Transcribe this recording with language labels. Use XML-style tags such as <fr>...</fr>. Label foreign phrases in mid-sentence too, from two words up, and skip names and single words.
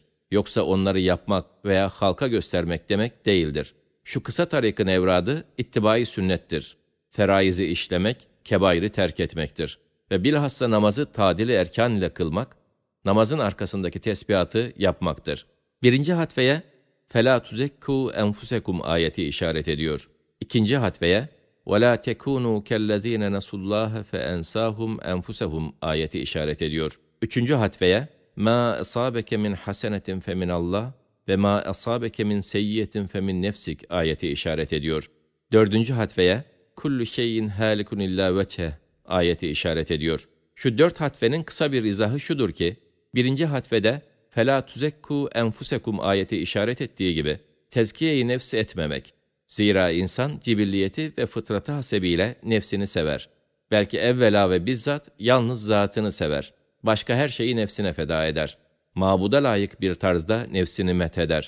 <tr>Yoksa onları yapmak veya halka göstermek demek değildir. Şu kısa tarikin evradı ittibai sünnettir. Feraizi işlemek, kebairi terk etmektir. Ve bilhassa namazı tadili erkan ile kılmak, namazın arkasındaki tesbihatı yapmaktır. Birinci hatveye</tr> <ar>فَلَا تُزَكُّوا أَنْفُسَكُمْ</ar> <tr>ayeti işaret ediyor. İkinci hatveye</tr> <ar>وَلَا تَكُونُوا كَالَّذ۪ينَ نَسُوا اللّٰهَ فَاَنْسَاهُمْ أَنْفُسَهُمْ</ar> <tr>ayeti işaret ediyor. Üçüncü hatveye</tr> <ar>مَا أَصَابَكَ مِنْ حَسَنَةٍ فَمِنَ اللّٰهِ</ar> <tr>ve</tr> <ar>مَا أَصَابَكَ مِنْ سَيِّيَّةٍ فَمِنْ نَفْسِكَ</ar> <tr>ayeti işaret ediyor. Dördüncü hatveye</tr> <ar>كُلُّ شَيْءٍ هَالِكٌ اِلَّا وَجْهَهُ</ar> <tr>ayeti işaret ediyor. Şu 4 hatvenin kısa bir izahı şudur ki, birinci hatvede</tr> <ar>فَلَا تُزَكُّوا أَنْفُسَكُمْ</ar> <tr>ayeti işaret ettiği gibi, tezkiye-i nefsi etmemek. Zira insan cibilliyeti ve fıtratı hasebiyle nefsini sever. Belki evvela ve bizzat yalnız zatını sever. Başka her şeyi nefsine feda eder. Mabuda layık bir tarzda nefsini metheder.</tr>